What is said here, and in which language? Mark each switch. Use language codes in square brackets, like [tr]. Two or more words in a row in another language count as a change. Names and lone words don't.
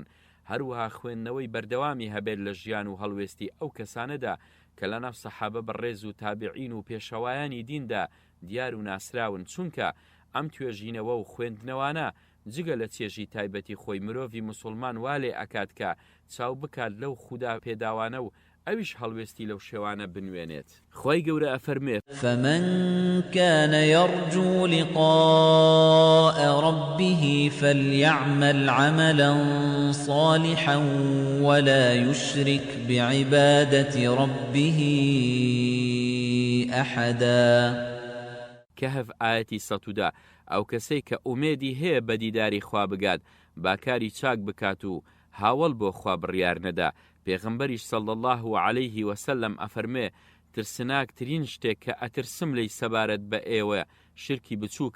[ckb] هەروەها خوێندنەوەی بەردەوامی هەبێت لە ژیان و هەڵوێستی ئەو کەسانەدا کە لە ناو سەحابە بەڕێز و تابعین و پێشەوایانی دیندا دیار و ناسراون. چونکە ئەم توێژینەوە و خوێندنەوانە جگە لە چێژی تایبەتی خۆی مرۆڤی مسلمان والێ ئەکات کە چاو بکات لەو خودا پێداوانە و ئەویش هەڵوێستی لەو شێوانە بنوێنێت. خۆی گەورە ئەفەرمێت [ar] فمن كان يرجو لقاء ربه فليعمل عملا صالحا ولا يشرك بعبادة ربه أحدا. [ckb] کەهف ئاەتی 100 ئەو کەسەی کە ئومێدی هەیە بە دیداری خوا بگات باکاری چاک بکات و هاوڵ بۆ خوا بڕیار نەدا. پێغەمبەریش [ar] صلی الله علیه وسلم [ckb] ئەفەرمێ ترسناکترین شتێک کە ئەترسم لەی سەبارەت بە ئێوە شرکی بچووکە.